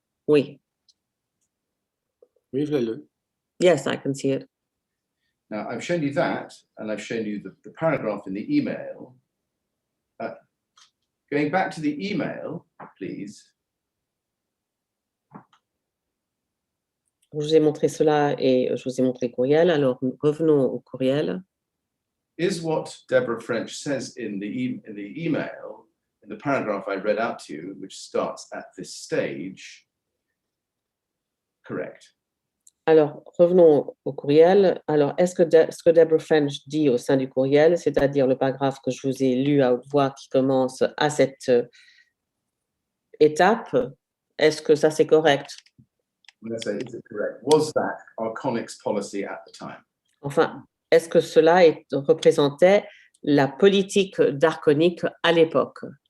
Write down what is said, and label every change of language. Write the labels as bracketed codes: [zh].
[fr] Oui. Oui, je l'ai lu. [en] Yes, I can see it. Now, I've shown you that, and I've shown you the paragraph in the email. Going back to the email, please. [fr] Je vous ai montré cela et je vous ai montré le courriel. Alors, revenons au courriel. [en] Is what Deborah French says in the email, in the paragraph I read out to you, which starts at this stage, correct? [fr] Alors, revenons au courriel. Alors, est-ce que ce que Deborah French dit au sein du courriel, c'est-à-dire le paragraphe que je vous ai lu à haute voix qui commence à cette étape, est-ce que ça c'est correct? [en] When I say is it correct, was that Arconic's policy at the time? [fr] Enfin, est-ce que cela représentait la politique d'Arconic à l'époque?